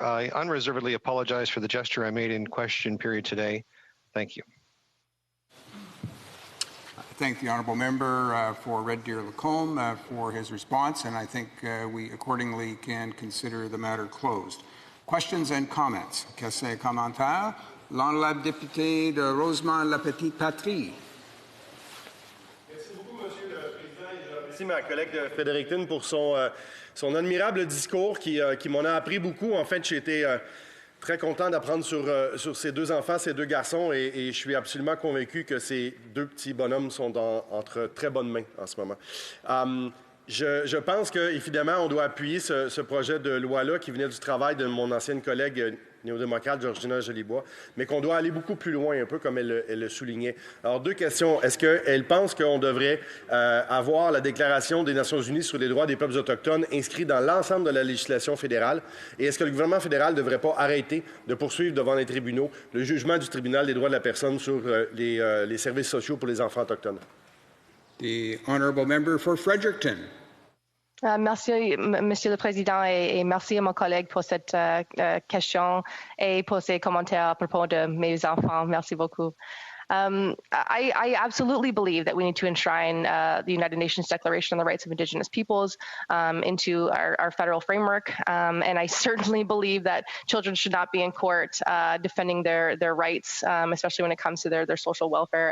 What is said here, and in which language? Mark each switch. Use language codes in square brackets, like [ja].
[en] I unreservedly apologize for the gesture I made in question period today. Thank you. I thank the honourable member for Red Deer Lacombe for his response, and I think we accordingly can consider the matter closed. Questions and comments? [fr] Questions et commentaires? L'honorable député de Rosemont-la-Petite-Patrie. Merci beaucoup, Monsieur le Président. Et je remercie ma collègue de Fredericton pour son admirable discours qui m'en a appris beaucoup. En fait, j'ai été très content d'apprendre sur ces 2 enfants, ces 2 garçons, et je suis absolument convaincu que ces 2 petits bonhommes sont entre très bonnes mains en ce moment. Je pense qu'évidemment, on doit appuyer ce projet de loi-là qui venait du travail de mon ancienne collègue néo-démocrate, Georgina Jolibois, mais qu'on doit aller beaucoup plus loin, un peu comme elle le soulignait. Alors, 2 questions. Est-ce qu'elle pense qu'on devrait avoir la Déclaration des Nations unies sur les droits des peuples autochtones inscrite dans l'ensemble de la législation fédérale? Et est-ce que le gouvernement fédéral ne devrait pas arrêter de poursuivre devant les tribunaux le jugement du tribunal des droits de la personne sur les services sociaux pour les enfants autochtones? [en] The honourable member for Fredericton. [fr] Merci, Monsieur le Président, et merci à mon collègue pour cette question et pour ses commentaires à propos de mes enfants. Merci beaucoup. [en] I absolutely believe that we need to enshrine the United Nations Declaration on the Rights of Indigenous Peoples into our federal framework. And I certainly believe that children should not be in court defending their rights, especially when it comes to their social welfare.